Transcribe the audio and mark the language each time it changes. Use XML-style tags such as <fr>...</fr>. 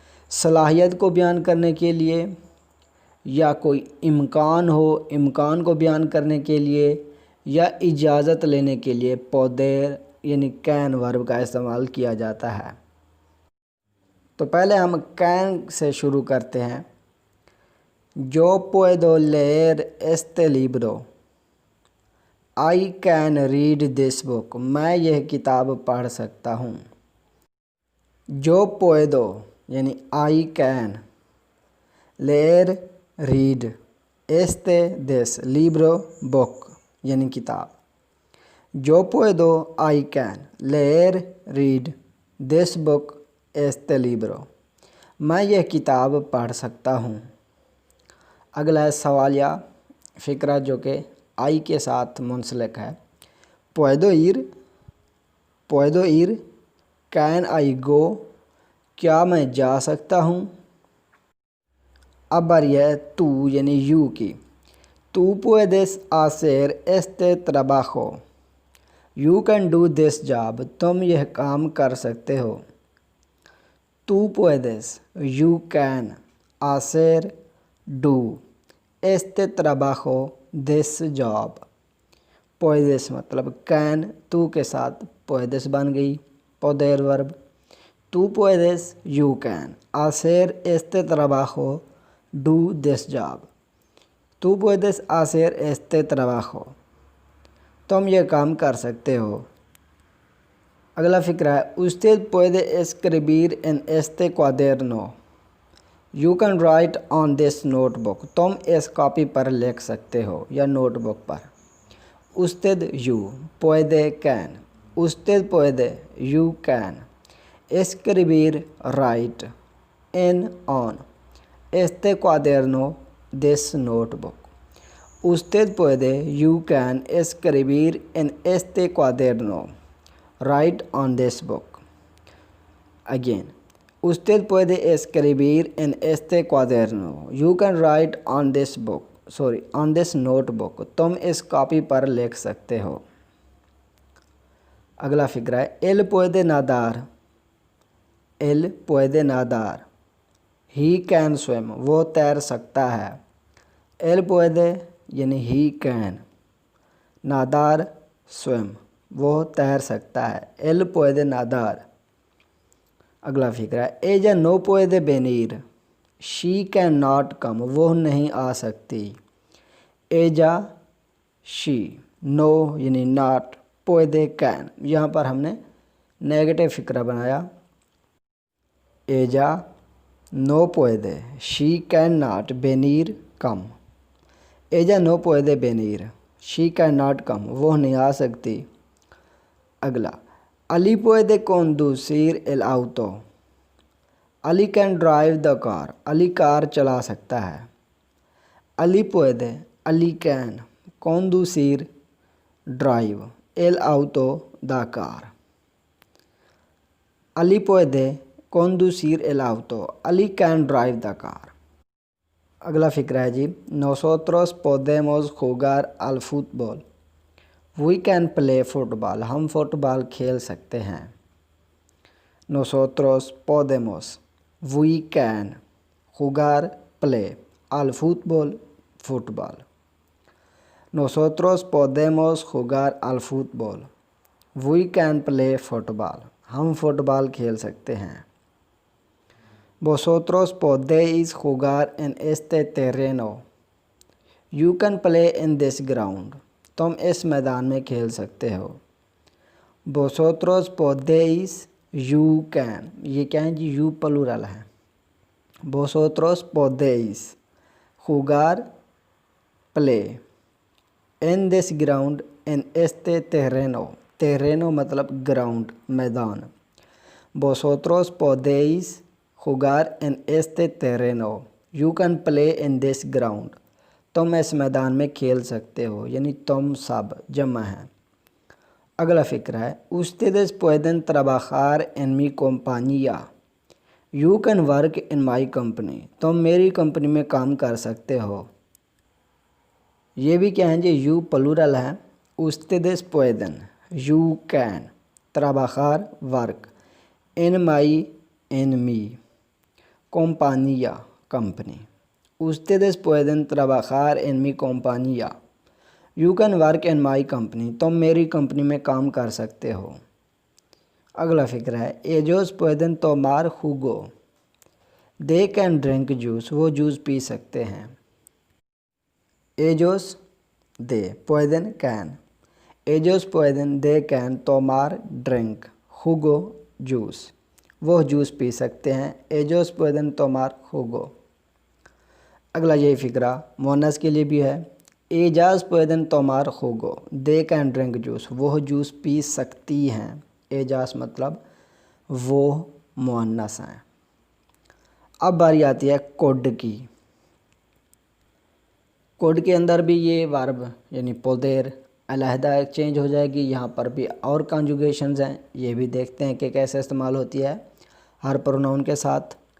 <hi>सलाहियत को बयान करने के लिए, या कोई इम्कान हो, इम्कान को बयान करने के लिए, या इजाज़त लेने के लिए पोदेर यानी कैन वर्ब का इस्तेमाल किया जाता है। तो पहले हम कैन से शुरू करते हैं।</hi> <es>Yo puedo leer este libro।</es> <en>I can read this book।</en> <hi>मैं यह किताब पढ़ सकता हूँ।</hi> <es>Yo puedo यानी</es> <en>I can,</en> <es>leer</es> <en>read,</en> <es>este</es> <en>this</en> <es>libro</es> <en>book</en> <hi>यानी किताब।</hi> <es>Yo puedo</es> <en>I can</en> <es>leer</es> <en>read this book</en> <es>este libro।</es> <hi>मैं यह किताब पढ़ सकता हूँ। अगला है सवालिया फ़िक्रा जो कि आई के साथ मुंसलिक है।</hi> <es>पुएदो इर</es> <en>can I go,</en> <hi>क्या मैं जा सकता हूँ। अब बारी है तू यानी यू की।</hi> <es>तू पुएदेस हाcer este trabajo।</es> <en>you can do this job,</en> <hi>तुम यह काम कर सकते हो।</hi> <es>तू पुएदेस</es> <en>you can</en> <es>hacer</es> <en>do</en> <es>este trabajo</es> <en>This job.</en> <hi>पुएदेस मतलब कैन, तू के साथ पुएदेस बन गई पोदेर वर्ब।</hi> <es>तू पुएदेस</es> <en>you can</en> <es>hacer este trabajo</es> <en>Do this job.</en> <es>तू पुएदेस hacer este trabajo,</es> <hi>तुम यह काम कर सकते हो। अगला फ़िक्रा है</hi> <es>usted puede escribir en este cuaderno।</es> <en>you can write on this notebook,</en> <hi>तुम इस कॉपी पर लिख सकते हो या नोटबुक पर।</hi> <es>usted</es> <en>you,</en> <es>puede</es> <en>can,</en> <es>usted puede</es> <en>you can,</en> <es>escribir</es> <en>write, in on,</en> <es>este cuaderno</es> <en>this notebook।</en> <es>usted puede</es> <en>you can</en> <es>escribir en este cuaderno,</es> <en>write on this book। Again,</en> <es>usted puede escribir en este cuaderno,</es> <en>you can write on this book, on this notebook।</en> <hi>तुम इस copy पर लिख सकते हो। अगला फिक्रा है</hi> <es>él puede nadar। él puede nadar,</es> <en>he can swim,</en> <hi>वो तैर सकता है।</hi> <es>él puede</es> <hi>यानी</hi> <en>he can,</en> <es>nadar</es> <en>swim,</en> <hi>वो तैर सकता है।</hi> <es>él puede nadar।</es> <hi>अगला फिक्रा है</hi> <es>ella no puede venir,</es> <en>she can not come,</en> <hi>वो नहीं आ सकती।</hi> <es>ella</es> <en>she,</en> <es>no</es> <hi>यानी</hi> <en>not,</en> <es>puede</es> <en>can,</en> <hi>यहाँ पर हमने नेगेटिव फिक्रा बनाया।</hi> <es>ella no puede,</es> <en>she can not,</en> <es>venir</es> <en>Come.</en> <es>ella no puede venir,</es> <en>she can not come,</en> <hi>वो नहीं आ सकती। अगला</hi> <es>Ali puede conducir el auto।</es> <en>Ali can drive the car,</en> <hi>Ali car चला सकता है।</hi> <en>अली</en> <es>puede,</es> <en>Ali can,</en> <es>conducir</es> <en>drive,</en> <es>el auto</es> <en>The car.</en> <es>अली puede conducir el auto,</es> <en>Ali can drive the car.</en> <hi>अगला फ़िक्रा है जी</hi> <es>nosotros podemos jugar al fútbol।</es> <en>we can play football,</en> <hi>हम football खेल सकते हैं।</hi> <es>nosotros podemos,</es> <en>we can,</en> <es>jugar</es> <en>play,</en> <es>al fútbol फुटबॉल। nosotros podemos jugar al fútbol,</es> <en>we can play football,</en> <hi>हम football खेल सकते हैं।</hi> <es>vosotros podéis jugar en este terreno,</es> <en>you can play in this ground,</en> <hi>तुम इस मैदान में खेल सकते हो।</hi> <es>vosotros podéis,</es> <en>you can,</en> <hi>ये क्या है जी, you प्लूरल है।</hi> <es>vosotros podéis</es> <en>jugar, play. En this ground,</en> <es>en este terreno.</es> <hi>Terreno मतलब ग्राउंड, मैदान.</hi> <es>Vosotros podéis jugar en este terreno.</es> <en>You can play in this ground.</en> <hi>तुम इस मैदान में खेल सकते हो, यानी तुम सब जमा है. अगला फ़िक्रा है,</hi> <es>ustedes pueden trabajar en mi compañía.</es> <en>You can work in my company.</en> <hi>तुम मेरी कंपनी में काम कर सकते हो. ये भी क्या है जी, यू प्लूरल है.</hi> <es>ustedes pueden,</es> <en>you can,</en> <es>trabajar,</es> <en>work, in my, in me,</en> <es>compañía,</es> <en>company.</en> <es>ustedes pueden trabajar en mi compañía.</es> <en>You can work in my company.</en> <hi>तुम मेरी कंपनी में काम कर सकते हो. अगला फ़िक्र है,</hi> <es>ellos pueden tomar jugo.</es> <en>They can drink juice.</en> <hi>वो जूस पी सकते हैं.</hi> <es>ellos,</es> <en>they,</en> <es>pueden,</es> <en>can.</en> <es>ellos pueden,</es> <en>they can</en> <es>tomar,</es> <en>drink,</en> <es>jugo,</es> <en>juice.</en> <hi>वो जूस पी सकते हैं.</hi> <es>ellos pueden tomar jugo.</es> <hi>अगला यही फ़िक्रा मोनस के लिए भी है.</hi> <es>ellas pueden tomar jugo.</es> <en>they can drink juice.</en> <hi>वो जूस पी सकती हैं. ellas मतलब वो मोनस हैं. अब बारी आती है कोड की. कोड के अंदर भी ये वर्ब यानी पोदेर अलहदा चेंज हो जाएगी. यहाँ पर भी और कॉन्जुगेशंस हैं, ये भी देखते हैं कि कैसे इस्तेमाल होती है हर प्रोनाउन के साथ.</hi>